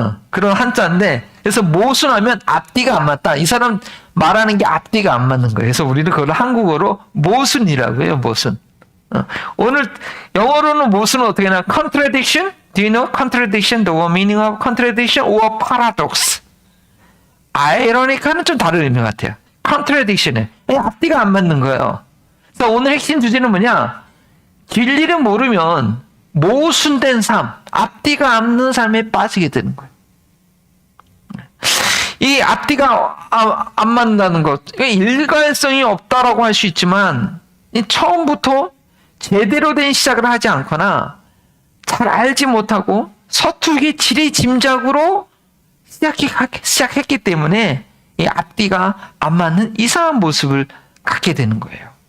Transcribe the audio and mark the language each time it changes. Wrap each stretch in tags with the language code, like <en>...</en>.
<ko>그런 한자인데, 그래서 모순하면 앞뒤가 안 맞다. 이 사람 말하는 게 앞뒤가 안 맞는 거예요. 그래서 우리는 그걸 한국어로 모순이라고 해요. 모순. 오늘 영어로는 모순은 어떻게 하나?</ko> <en>contradiction? Do you know contradiction? The meaning of contradiction or paradox?</en> <ko>ironic는 좀 다른 의미 같아요. contradiction은 앞뒤가 안 맞는 거예요. 그래서 오늘 핵심 주제는 뭐냐? 진리를 모르면 모순된 삶, 앞뒤가 없는 삶에 빠지게 되는 거예요. 이 앞뒤가 안 맞는다는 것, 일관성이 없다라고 할 수 있지만 처음부터 제대로 된 시작을 하지 않거나 잘 알지 못하고 서툴게 지레짐작으로 시작했기 때문에 이 앞뒤가 안 맞는 이상한 모습을 갖게 되는 거예요.</ko>